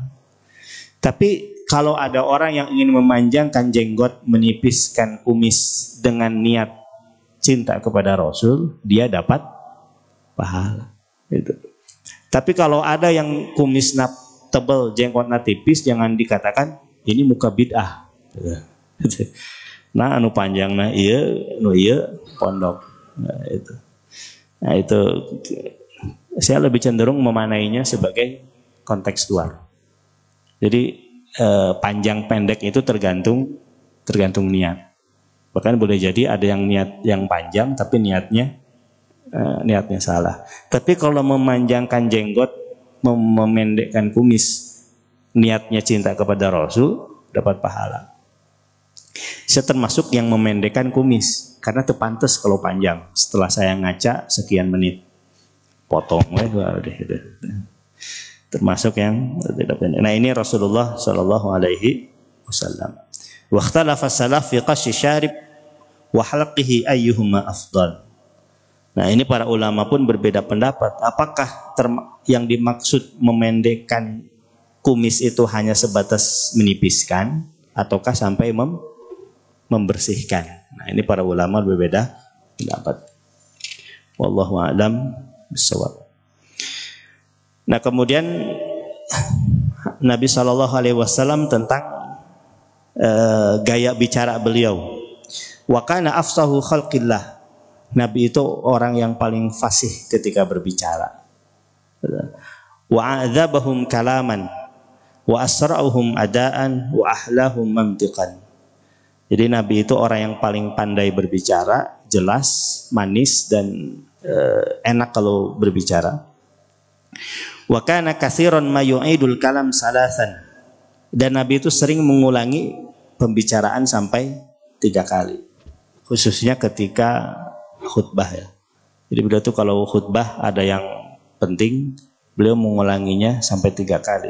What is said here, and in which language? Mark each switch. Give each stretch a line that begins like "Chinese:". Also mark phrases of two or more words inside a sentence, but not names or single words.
Indonesian: Tapi kalau ada orang yang ingin memanjangkan jenggot, menipiskan kumis dengan niat cinta kepada Rasul, dia dapat pahala. Itu. Tapi kalau ada yang kumisna tebal, jenggotnya tipis, jangan dikatakan ini muka bid'ah. Nah,
Sundanese: anu panjangna ieu, nu ieu pondok.
Indonesian: Nah, itu saya lebih cenderung memanainya sebagai kontekstual. Jadi panjang pendek itu tergantung niat. Bahkan boleh jadi ada yang niat yang panjang tapi niatnya salah. Tapi kalau memanjangkan jenggot, memendekkan kumis, niatnya cinta kepada Rasul, dapat pahala. Saya termasuk yang memendekkan kumis karena terpantas kalau panjang. Setelah saya ngaca sekian menit, potong termasuk yang tidak pendek. Nah, ini
Arabic: رسول الله صلى الله عليه وسلم واختلف سلف في قص شارب وحلقه أيهما أفضل.
Indonesian: Nah, ini para ulama pun berbeda pendapat. Apakah yang dimaksud memendekkan kumis itu hanya sebatas menipiskan ataukah sampai membersihkan? Nah, ini para ulama berbeda pendapat.
Arabic: والله أعلم بالصواب.
Indonesian: Nah, kemudian Nabi SAW tentang gaya bicara beliau.
Arabic: وكان أفصح خلق الله.
Indonesian: Nabi itu orang yang paling fasih ketika berbicara.
Arabic: وأعذبهم كلاما وأسرعهم أداء وأحلاهم منطقا.
Indonesian: Jadi Nabi itu orang yang paling pandai berbicara, jelas, manis dan enak kalau berbicara.
Arabic: وكان كثيرا ما يعيد الكلام ثلاثا.
Indonesian: Dan Nabi itu sering mengulangi pembicaraan sampai 3 kali. Khususnya ketika khutbah ya. Jadi beliau itu kalau khutbah ada yang penting, beliau mengulanginya sampai 3 kali.